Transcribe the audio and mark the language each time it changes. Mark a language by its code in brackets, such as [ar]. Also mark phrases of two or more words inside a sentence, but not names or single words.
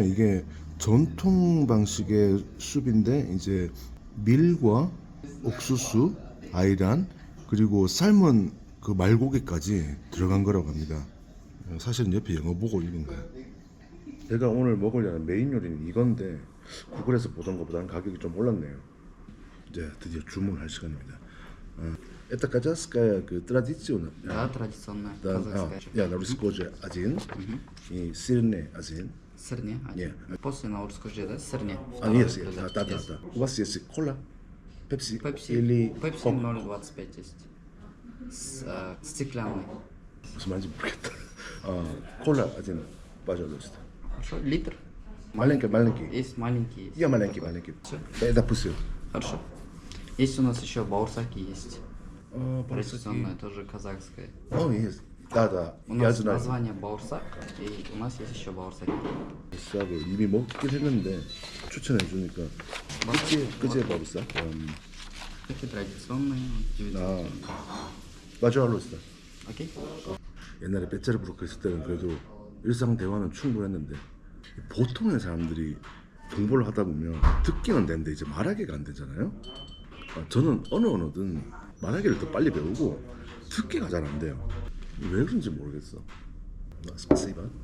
[ko] 이게 전통 방식의 숲인데 이제 밀과 옥수수, 아이란 그리고 삶은 그 말고기까지 들어간 거라고 합니다. 사실은 옆에 영어 보고 읽은 거야. 제가 오늘 먹으려는 메인 요리는 이건데 구글에서 보던 것보다는 가격이 좀 올랐네요. 이제 드디어 주문할 시간입니다. [ru] Это казахская традиция. Да, традиционная Да, казахская. я на русском же один и сырный один. Сырне. Нет. После на русском же, да, сырне. Есть, Второе блюдо. да. Есть. У вас есть кола, пепси Пепси. или Пепси кок? 0,25 есть. Стеклянный. [ko] 무슨 말인지 모르겠다. 콜라 [ru] один, пожалуйста. Хорошо. Литр. Маленький. Есть маленький. Есть. Я маленький. Всё. Это пусил. Хорошо. Есть у нас еще баурсаки есть. Баурсаки. Традиционная, тоже казахская. Есть. Да. У Я нас знаю. название баурсак, и у нас есть еще баурсаки. [ko] 비싸고 이미 먹긴 했는데 추천해 주니까 그제 먹었어. [ru] Такие традиционные. 900. пожалуйста. Окей? [ko] 옛날에 베체르부르크 있을 때는 그래도 일상 대화는 충분했는데 보통의 사람들이 공부를 하다 보면 듣기는 되는데 이제 말하기가 안 되잖아요. 저는 어느 언어든 말하기를 더 빨리 배우고 듣기가 잘 안 돼요. 왜 그런지 모르겠어. 스파시바.